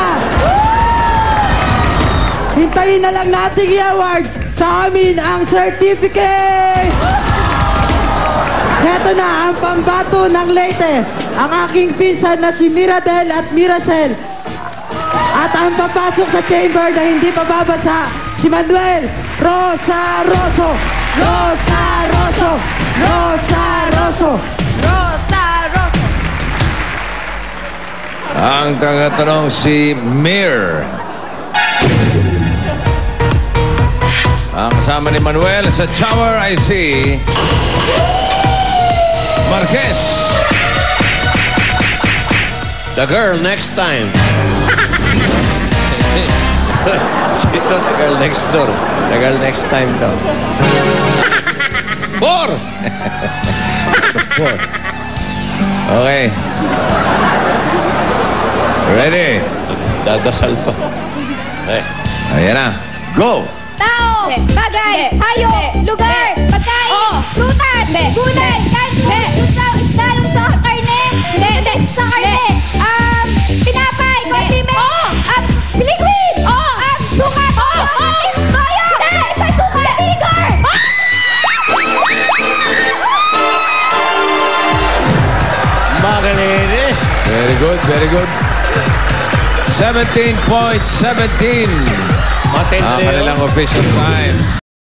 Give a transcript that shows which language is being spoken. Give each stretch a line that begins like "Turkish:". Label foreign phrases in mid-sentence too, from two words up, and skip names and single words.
Filipino: Hintayin na lang natin i-award sa amin ang certificate! Heto na ang pambato ng Leyte, ang aking pinsan na si Miradel at Miracel. At ang papasok sa chamber na hindi pababasa, si Manuel Rosa Rosso! Rosa Rosso! Rosa Rosso! Rosa Rosso. Ang tagatanong si Mir. Ang kasama ni Manuel sa Tower I see Marquez.
English: The girl next time.
Filipino: Ito,
English: the girl next door. The girl next time
Filipino: daw. 4! 4. Okay. Ready? Dadasal pa. Eh. Ayan na. Go! Tao, bagay, hayop, lugar, pagkain, prutas, gulay, lusaw, isda, lusaw, karne, sa karne, tinapay, condiment, liquid, sukat, toyo, isa sukat, vinegar. Magalinis.
English: Very good, very good. 17.17.
Filipino: Ang Matindi. kanilang official time.